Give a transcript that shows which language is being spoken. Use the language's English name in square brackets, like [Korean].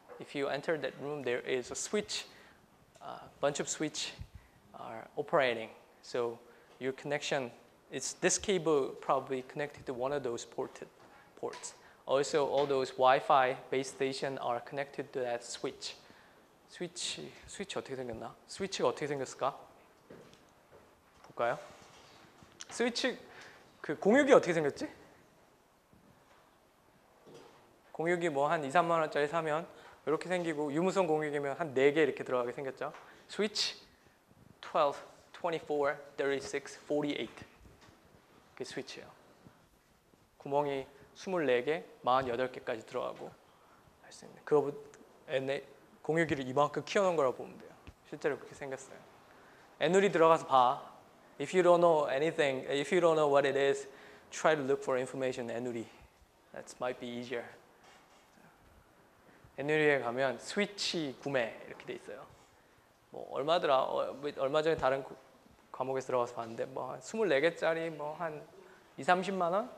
[English] If you enter that room, there is a switch, bunch of switch are operating. So your connection, this cable probably connected to one of those ports. Also, all those Wi-Fi base stations are connected to that switch. [Korean] 스위치 어떻게 생겼나? 스위치가 어떻게 생겼을까? 볼까요? 스위치 그 공유기 어떻게 생겼지? 공유기 뭐 한 2, 3만 원짜리 사면 이렇게 생기고 유무선 공유기면 한 4개 이렇게 들어가게 생겼죠. 스위치 12, 24, 36, 48. 그게 스위치예요. 구멍이 24개, 48개까지 들어가고 할 수 있는. 그거 공유기를 이만큼 키워놓은 거라고 보면 돼요. 실제로 그렇게 생겼어요. 애누리 들어가서 봐. [English] If you don't know anything, if you don't know what it is, try to look for information 애누리. That might be easier. [Korean] 애누리에 가면 스위치 구매 이렇게 돼 있어요. 뭐 얼마더라? 얼마 전에 다른 과목에서 들어가서 봤는데 뭐 한 24개짜리 뭐 한 2, 30만 원?